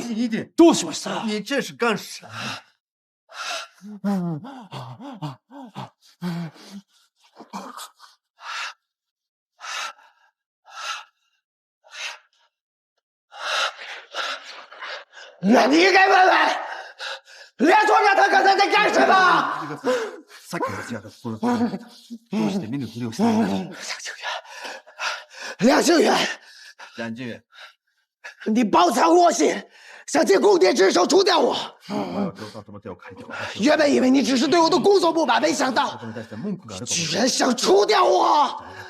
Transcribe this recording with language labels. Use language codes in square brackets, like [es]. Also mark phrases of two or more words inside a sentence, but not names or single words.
[ja] どうしました？ [zh] 你这是干什么？那你应该问问梁所长他刚才在干什么？ [ja] さっきのやつがどうして目のふりをしたの？ [zh] 梁庆元，梁靖远，你包藏祸心，想借宫殿之手除掉我。原本以为你只是对我的工作不满，没想到居然想除掉我。